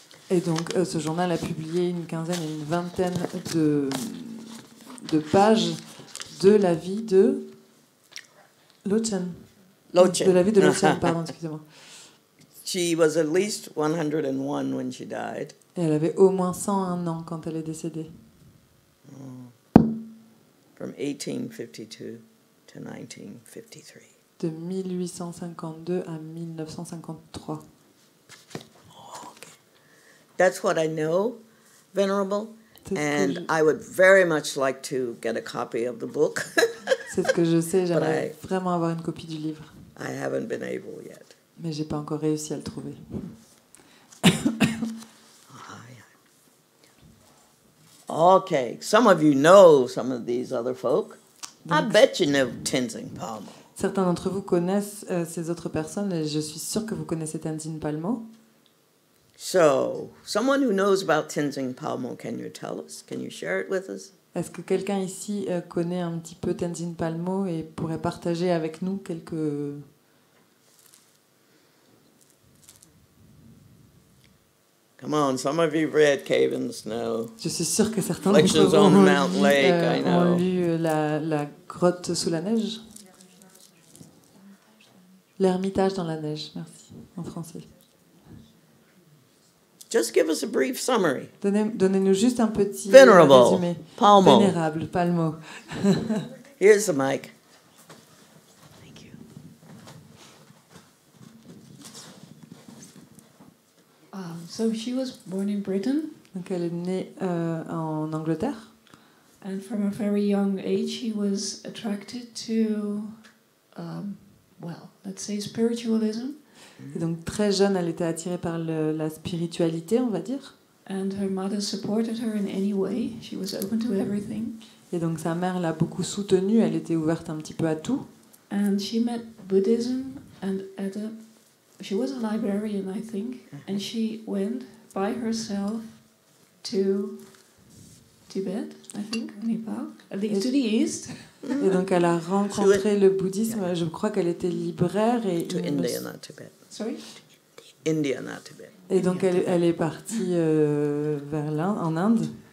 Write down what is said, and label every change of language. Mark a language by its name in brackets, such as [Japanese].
[French] Et donc ce journal a publié une quinzaine et une vingtaine de pages de la vie de Lochen. De la vie de Lochen, pardon, excusez-moi. [English] She was at least 101 when she died. [French] Et elle avait au moins 101 ans quand elle est décédée. [English] From 1852 to 1953. [French] De 1852 à 1953. [English] That's what I know, Venerable, [French] C'est ce que [English] and [French] je- [English] I would very much like to get a copy of the book. [French] C'est ce que je sais, j'aimerais [English] But [French] vraiment avoir une copie du livre, [English] I haven't been able yet. [French] mais j'ai pas encore réussi à le trouver. [English] Okay, some of you know some of these other folk. I bet you know Tenzin Palmo. [French] Certains d'entre vous connaissent ces autres personnes et je suis sûre que vous connaissez Tenzin Palmo. [English] So, someone who knows about Tenzin Palmo, can you tell us? Can you share it with us? [French] Est-ce que quelqu'un ici connaît un petit peu Tenzin Palmo et pourrait partager avec nous quelques... [English] Come on, some of you read Cave in the Snow. [French] Je suis sûre que certains d'entre [English] Reflections [French] vous [English] on [French] ont [English] Mount Lake, I know. [French] lu la grotte sous la neige. L'ermitage dans la neige, merci, en français. [English] Just give us a brief summary. [French] Donnez-nous juste un petit [English] Venerable [French] résumé. [English] Palmo. [French] Vénérable Palmo. [English] Here's the mic. Thank you. So she was born in Britain, [French] Donc elle est née en Angleterre. [English] and from a very young age, she was attracted to, well, let's say spiritualism. [French] Et donc très jeune, elle était attirée par la spiritualité, on va dire. [English] And her mother supported her in any way. She was open to everything. [French] Et donc sa mère l'a beaucoup soutenue, elle était ouverte un petit peu à tout. [English] And she met Buddhism, and she was a librarian, I think, and she went by herself to Tibet, I think, Nepal, at least to the east. [French] Et donc elle a rencontré le bouddhisme, je crois qu'elle était libraire. Et, [English] To India, not Tibet. Sorry? India, not Tibet. [French] et donc elle est partie vers l'Inde, en Inde,